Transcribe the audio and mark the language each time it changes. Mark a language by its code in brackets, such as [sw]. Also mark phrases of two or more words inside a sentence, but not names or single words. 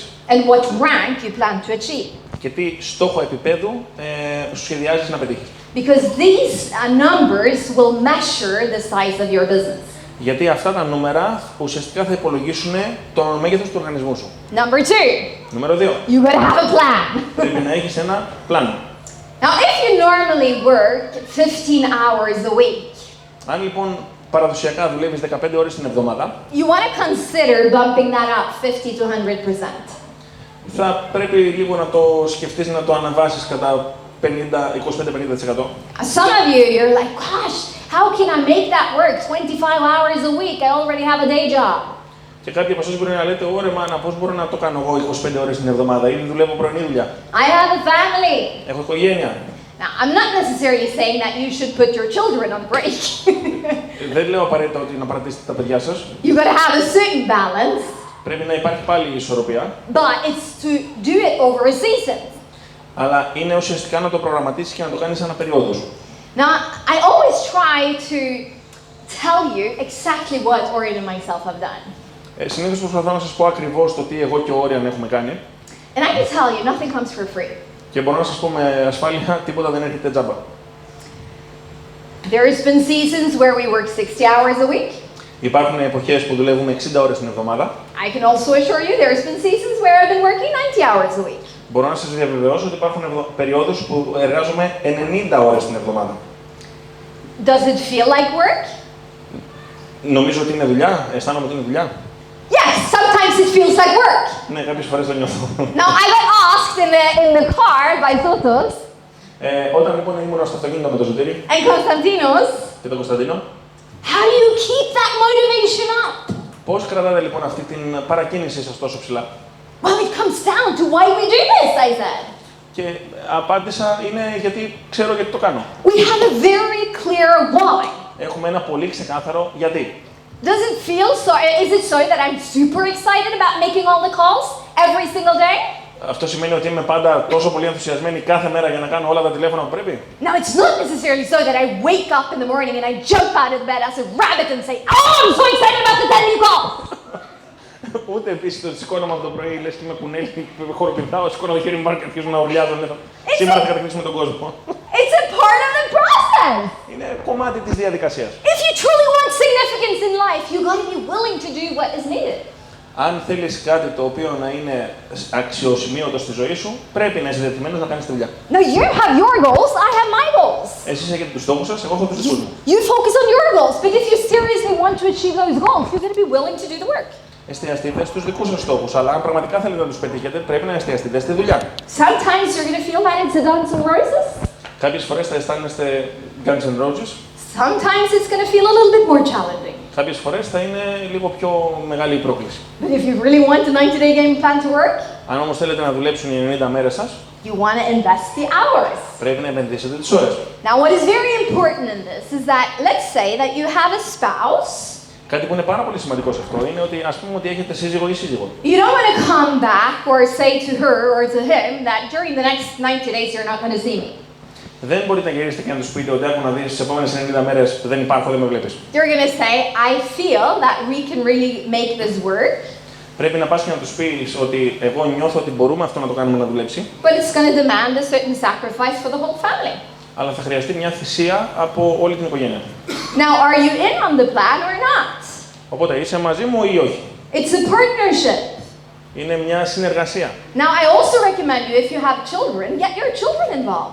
[en] and what rank you plan to achieve. [el] και τι στόχο επίπεδου σου σχεδιάζεις να πετύχεις. [en] Because these numbers will measure the size of your business. [el] Γιατί αυτά τα νούμερα ουσιαστικά θα υπολογίσουν το μέγεθος του οργανισμού σου. [en] Number two, [el] Νούμερο 2. [en] you gotta have a plan. [el] Πρέπει να έχεις ένα πλάνο. [en] Now, if you normally work 15 hours a week, [el] Αν λοιπόν παραδοσιακά δουλεύεις 15 ώρες την εβδομάδα, [en] you want to consider bumping that up 50 to 100%. [el] θα πρέπει λίγο να το σκεφτείς να το αναβάσεις κατά 25-50%. [en] Some of you, you're like, gosh, how can I make that work 25 hours a week? I already have a day job. [el] Και κάποιοι από εσάς μπορεί να λέτε, ωρε μάνα, πώς μπορώ να το κάνω εγώ 25 ώρες την εβδομάδα, ήδη δουλεύω πρωινή δουλειά. [en] I have a family. [el] Έχω οικογένεια. [en] Now, I'm not necessarily saying that you should put your children on break. [el] Δεν λέω απαραίτητα ότι να παρατήσετε τα παιδιά σας. [en] You gotta have a certain balance, [el] Πρέπει να υπάρχει πάλι η ισορροπία. [en] but it's to do it over a season. [el] Αλλά είναι ουσιαστικά να το προγραμματίσεις και να το κάνεις ανά περίοδο σου. [en] Now, I always try to tell you exactly what Orion and myself have done. [el] Συνήθως προσπαθώ να σας πω ακριβώς το τι εγώ και ο Όριαν έχουμε κάνει. [en] And I can tell you, nothing comes for free. [el] Και μπορώ να σας πω με ασφάλεια, τίποτα δεν έρχεται τζάμπα. [en] There's been seasons where we work 60 hours a week. [el] Υπάρχουν εποχές που δουλεύουμε 60 ώρες την εβδομάδα. [en] I can also assure you there's been seasons where I've been working 90 hours a week. [el] Μπορώ να σας διαβεβαιώσω ότι υπάρχουν περιόδους που εργάζομαι 90 ώρες την εβδομάδα. [en] Does it feel like work? [el] Νομίζω ότι είναι δουλειά, αισθάνομαι ότι είναι δουλειά. [en] Yes, sometimes it feels like work. [el] Ναι, κάποιες φορές το νιώθω. [en] Now, I got asked in the car by Zotos [el] Όταν λοιπόν ήμουν στο αυτοκίνητο με το Ζωτήρι [en] and Konstantinos, [el] και τον Κωνσταντίνο, [en] how do you keep that motivation up? [el] πώς κρατάτε λοιπόν αυτή την παρακίνησή σας τόσο ψηλά? [en] Well, it comes down to why we do this, I said. [el] Και απάντησα, είναι γιατί ξέρω γιατί το κάνω. [en] We have a very clear why. [el] Έχουμε ένα πολύ ξεκάθαρο γιατί. [en] Does it feel so? Is it so that I'm super excited about making all the calls every single day? [el] Αυτό σημαίνει ότι είμαι πάντα τόσο πολύ ενθουσιασμένη κάθε μέρα για να κάνω όλα τα τηλέφωνα που πρέπει. [en] Now, it's not necessarily so that I wake up in the morning and I jump out of bed as a rabbit and say, oh, I'm so excited about the 10 new calls. [el] Ούτε επίσης το σηκώνομαι από το πρωί, λες και με κουνέλι, χοροπηδάω, σηκώνω το χέρι μου και αρχίζω να ουρλιάζω. Σήμερα θα κατακτήσουμε τον κόσμο. [en] It's a part of the process. [el] Είναι κομμάτι της διαδικασίας. [en] If you truly want significance in life, you got to be willing to do what is needed. [el] Αν θέλεις κάτι το οποίο να είναι αξιοσημείωτο στη ζωή σου, πρέπει να είσαι διατεθειμένος να κάνεις τη δουλειά. [en] Now, you have your goals, I have my goals. [el] Εσείς έχετε τους στόχους σας, εγώ έχω τους δικούς μου. [en] You focus on your goals, but if you seriously want to achieve those goals, you're going to be willing to do the work. [el] Εστιαστείτε στους δικούς σας στόχους, αλλά αν πραγματικά θέλετε να τους πετύχετε, πρέπει να εστιαστείτε στη δουλειά. [en] Sometimes you're going to feel that it's a Guns N' Roses. [el] Κάποιες φορές θα αισθάνεστε Guns N' Roses. [en] Sometimes it's going to feel a little bit more challenging. [el] Κάποιες φορές θα είναι λίγο πιο μεγάλη η πρόκληση. [en] But if you really want a 90-day game plan to work, [el] Αν όμως θέλετε να δουλέψουν οι 90 μέρες σας, [en] you want to invest the hours. [el] πρέπει να επενδύσετε τις ώρες. [en] Now, what is very important in this is that, let's say that you have a spouse. [el] Κάτι που είναι πάρα πολύ σημαντικό σε αυτό είναι ότι ας πούμε ότι έχετε σύζυγο ή σύζυγο. [en] You don't want to come back or say to her or to him that during the next 90 days you're not going to see me. [el] Δεν μπορείτε να γυρίσετε και να τους πείτε ότι άκου να δεις τις επόμενες 90 μέρες δεν υπάρχω, δεν με βλέπεις. [en] You're going to say, I feel that we can really make this work. [el] Πρέπει να πας και να τους πεις ότι εγώ νιώθω ότι μπορούμε αυτό να το κάνουμε να δουλέψει. [en] But it's going to demand a certain sacrifice for the whole family. [el] Αλλά θα χρειαστεί μια θυσία από όλη την οικογένεια. [en] Now, are you in on the plan or not? [el] Οπότε είσαι μαζί μου ή όχι. [en] It's a partnership. [el] Είναι μια συνεργασία. [en] Now, I also recommend you, if you have children, get your children involved.